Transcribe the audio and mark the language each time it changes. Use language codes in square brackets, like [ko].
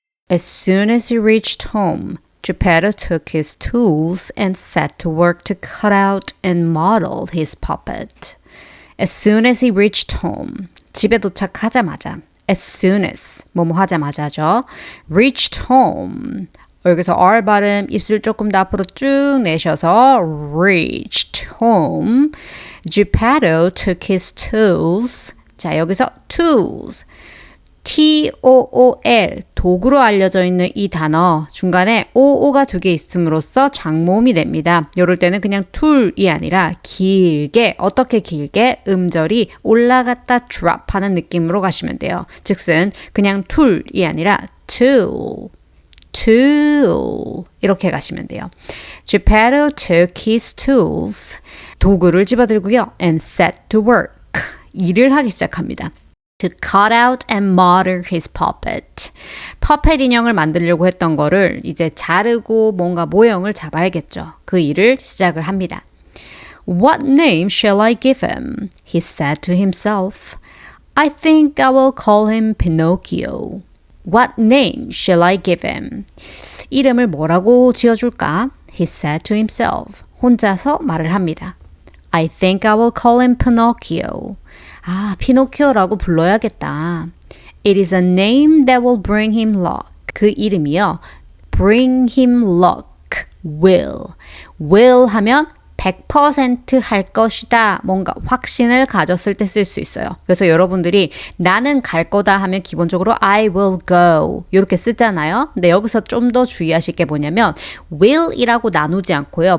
[en] As soon as he reached home, Geppetto took his tools and set to work to cut out and model his puppet. As soon as he reached home, [ko] 집에 도착하자마자, [en] as soon as, [ko] 뭐뭐 하자마자죠. [en] reached home. [ko] 여기서 R 발음 입술 조금 더 앞으로 쭉 내셔서 [en] reached home. Geppetto took his tools. [ko] 자, 여기서 tools. T-O-O-L, 도구로 알려져 있는 이 단어 중간에 O-O가 두 개 있음으로써 장모음이 됩니다. 이럴 때는 그냥 툴이 아니라 길게, 어떻게 길게 음절이 올라갔다 드롭하는 느낌으로 가시면 돼요. 즉슨 그냥 툴이 아니라 tool, tool 이렇게 가시면 돼요. [en] Geppetto took his tools, [ko] 도구를 집어들고요. [en] and set to work, [ko] 일을 하기 시작합니다. [en] To cut out and model his puppet. [ko] 퍼펫 인형을 만들려고 했던 거를 이제 자르고 뭔가 모형을 잡아야겠죠. 그 일을 시작을 합니다. [en] What name shall I give him? He said to himself. I think I will call him Pinocchio. What name shall I give him? [ko] 이름을 뭐라고 지어줄까? [en] He said to himself. [ko] 혼자서 말을 합니다. [en] I think I will call him Pinocchio. [ko] 아, 피노키오라고 불러야겠다. [en] It is a name that will bring him luck. [ko] 그 이름이요. [en] Bring him luck. Will. [ko] Will 하면 100% 할 것이다. 뭔가 확신을 가졌을 때 쓸 수 있어요. 그래서 여러분들이 나는 갈 거다 하면 기본적으로 [en] I will go [ko] 이렇게 쓰잖아요. 근데 여기서 좀 더 주의하실 게 뭐냐면 will이라고 나누지 않고요.